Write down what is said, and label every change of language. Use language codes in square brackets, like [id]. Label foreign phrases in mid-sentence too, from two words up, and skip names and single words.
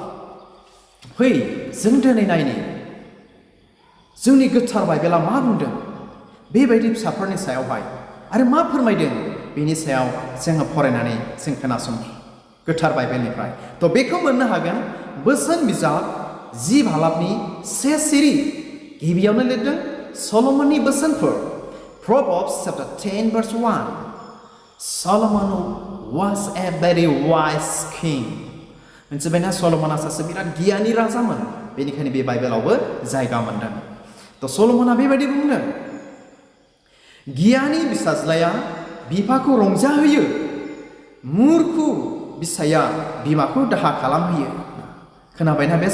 [brx] फै जों दिनै नायनि जोंनि गोथार बाइबेला मा बुंदों बेबायदि फिसाफोरनि सायावहाय आरो मा फोरमायदों बेनि सायाव जोङो फरायनानै जों खोनासंनि गोथार बाइबेलनिफ्राय थ' बेखौ मोननो हागोन बोसोन बिजाब 10 हालाबनि 1 सिरि गिबियावनो लिरदों सल'मननि बोसोनफोर [en] Proverbs chapter 10 verse 1 Solomon was a very wise king [brx] मिथिबायना सल'मना सासे बिराद गियानि राजामोन बेनिखायनो बे बाइबेलावबो जायगा मोनदों थ' सल'मना बेबायदि बुंदों गियानि फिसाज्लाया बिफाखौ रंजाहोयो मुर्खु फिसाया बिमाखौ दाहा खालामहोयो खोनाबायना बे